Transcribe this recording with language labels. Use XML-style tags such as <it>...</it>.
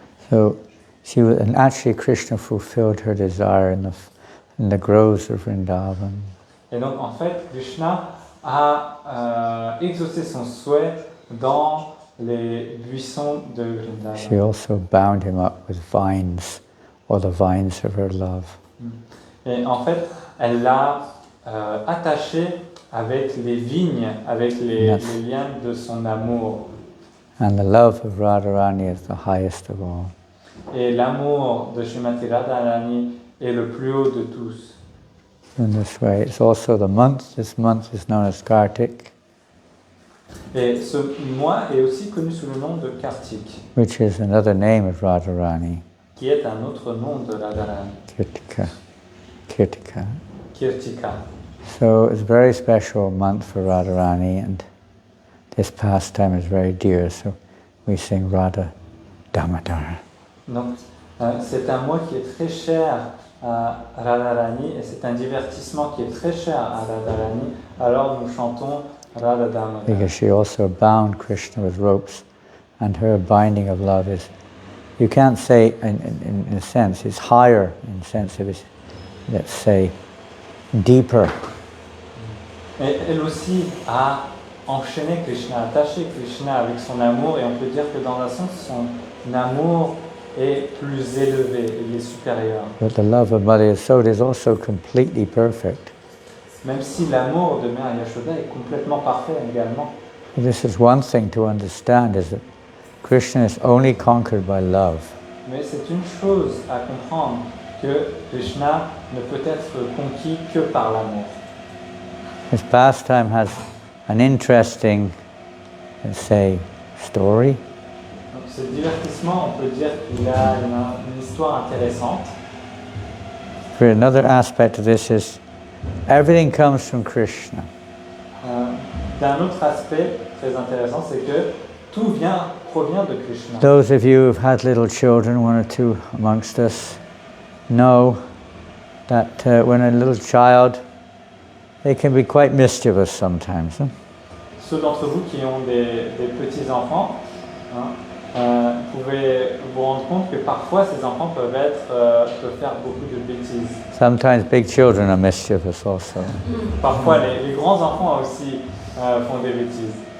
<en>So and actually Krishna fulfilled her desire in the groves of Vrindavan.</en> <fr>Et donc en fait, Krishna a exaucé son souhait dans les buissons de Vrindavan.</fr> <en>She also bound him up with vines, or the vines of her love.</en> <fr>Et en fait, elle l'a attaché avec les vignes, avec les liens de son amour.</fr> <en>And the love of Radharani is the highest of all.</en> <fr>Et l'amour de Srimati Radharani est le plus haut de tous.</fr> <en>In this way, it's also the month. This month is known as Kartik,</en> <fr>Et ce mois est aussi connu sous le nom de Kartik,</fr> <en>which is another name of Radharani,</en> <fr>qui est un autre nom de Radharani,</fr> <en>Kirtika.</en> <fr>Kirtika.</fr> <en>So it's a very special month for Radharani, and this pastime is very dear, so we sing Radha Damodar.</en> <fr>Donc, c'est un mois qui est très cher à Radharani et c'est un divertissement qui est très cher à Radharani. Alors nous chantons Radha Damodar.</fr> <en>Because she also bound Krishna with ropes, and her binding of love is, you can't say in a sense, it's higher in the sense of it's, let's say, deeper.</en> <fr>Et elle aussi a enchaîné Krishna, attaché Krishna avec son amour, et on peut dire que dans un sens, son amour est plus élevé, il est supérieur.</fr> <en>But the love of Mother Yasoda is also completely perfect.</en> <fr>Même si l'amour de Mère Yashoda est complètement parfait également.</fr> <en>This is one thing to understand, is that Krishna is only conquered by love.</en> <fr>Mais c'est une chose à comprendre, que Krishna ne peut être conquis que par l'amour.</fr> <en>This pastime has an interesting, let's say, story.</en> <fr>Donc ce divertissement, on peut dire qu'il a une histoire intéressante.</fr> <en>For another aspect of this is, everything comes from Krishna.</en> <fr>D'un autre aspect très intéressant, c'est que tout provient de Krishna.</fr> <en>Those of you who've had little children, one or two amongst us, know that when a little child, they can be quite mischievous sometimes. Huh?</en> <fr>Ceux d'entre vous qui ont des petits-enfants, pouvez vous rendre compte que parfois ces enfants peuvent faire beaucoup de bêtises.</fr> <en>Sometimes big children are mischievous also.</en> <fr>Parfois les grands-enfants aussi font des bêtises.</fr>